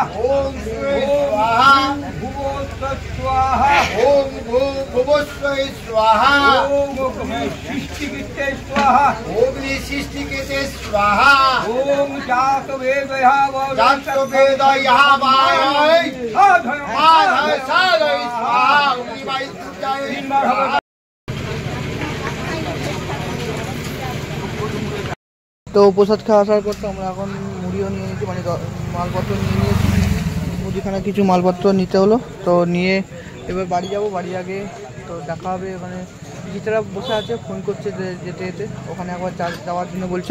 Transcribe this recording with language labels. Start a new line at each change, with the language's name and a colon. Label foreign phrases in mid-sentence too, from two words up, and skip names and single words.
Sanskrit: ওম স্বাহা, ভুব স্বাহা, ওম ভুবস্বৈ স্বাহা। ওম অগ্নি সৃষ্টিকৃতে স্বাহা, অগ্নি সৃষ্টিকৃতে স্বাহা। ওম জাত বেদয়াবায় সাধয় স্বাহা। অগ্নিবায়ু স্বাহা।
Bangla: তো প্রসাদ খাওয়া আসার পর তো আমরা এখন মুড়িও নিয়ে নিয়েছি, মানে মালপত্র নিয়ে নিয়েছি। মুদিখানা কিছু মালপত্র নিতে হলো, তো নিয়ে এবার বাড়ি যাব। বাড়ি আগে তো দেখা হবে, মানে গীতারা বসে আছে, ফোন করছে যেতে যেতে, ওখানে একবার যাওয়ার জন্য বলছে।